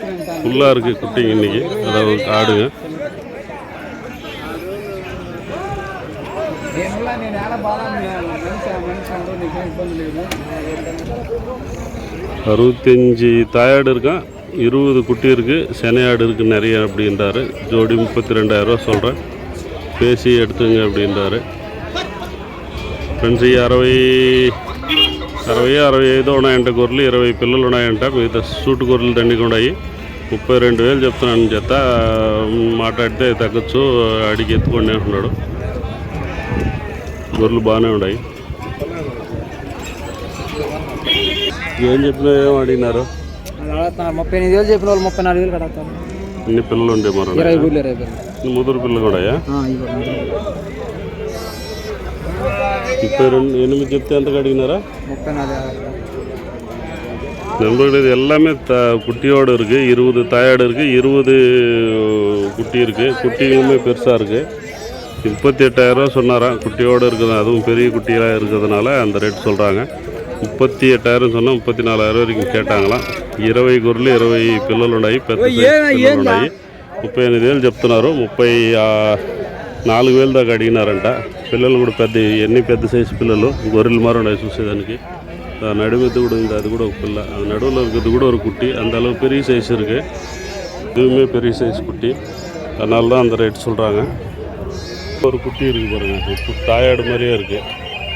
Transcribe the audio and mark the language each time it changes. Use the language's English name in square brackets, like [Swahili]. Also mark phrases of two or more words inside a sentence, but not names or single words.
[Tamil] ஃபுல்லாக இருக்குது குட்டிங்க இன்றைக்கி, அதாவது ஆடுங்க. அறுபத்தஞ்சு தாயாடு இருக்கான், 20 குட்டி இருக்குது, செனையாடு இருக்குது நிறைய அப்படின்றாரு. ஜோடி 32,000 ரூபா சொல்கிறேன், பேசி எடுத்துங்க அப்படின்றாரு. [Telugu] ఫ్రెండ్స్ ఈ 65 ఉన్నాయంట గొర్రెలు, 20 పిల్లలు ఉన్నాయంట. మిగతా సూటు గొర్రెలు దండిగా ఉన్నాయి. 32,000 చెప్తున్నాను జత. మాట్లాడితే తగ్గచ్చు, అడిగి ఎత్తుకోండి అంటున్నాడు. గొర్రెలు బాగానే ఉన్నాయి. ఏం చెప్పినా ఏం అడిగినారు? 38,000 చెప్పిన వాళ్ళు 34,000 కడతారు. ఇన్ని పిల్లలు ఉండే మరో ముదురు పిల్లలు కూడాయా? 32,8 చెప్తే ఎంతకు అడిగినారా? 34,000. [Tamil] நண்பர்களே, இது எல்லாமே குட்டியோடு இருக்குது. 20 தாயாடு இருக்குது, 20 குட்டி இருக்குது. குட்டியுமே பெருசாக இருக்குது. 38,000 ரூபா சொன்னாராம், குட்டியோடு இருக்குது. அதுவும் பெரிய குட்டியாக இருக்கிறதுனால அந்த ரேட் சொல்கிறாங்க. 38,000 சொன்னால் 34,000 வரைக்கும் கேட்டாங்களாம். [Telugu] 20 గొర్రెలు, 20 పిల్లలు ఉన్నాయి, పెద్ద పిల్లలు ఉన్నాయి. 38,000 చెప్తున్నారు. 34,000 దాకా అడిగినారంట. పిల్లలు కూడా పెద్ద సైజు పిల్లలు, గొర్రెలు మారు ఉన్నాయి చూసేదానికి. [Tamil] நடுமெத்து கூட இருக்குது, அது கூட ஒரு பிள்ளை. அது நடுவில் இருக்கிறது கூட ஒரு குட்டி. அந்த அளவு பெரிய சைஸ் இருக்குது. இதுவுமே பெரிய சைஸ் குட்டி, அதனால தான் அந்த ரேட் சொல்கிறாங்க. ஒரு குட்டி இருக்குது பாருங்கள், தாயாடு மாதிரியே இருக்குது.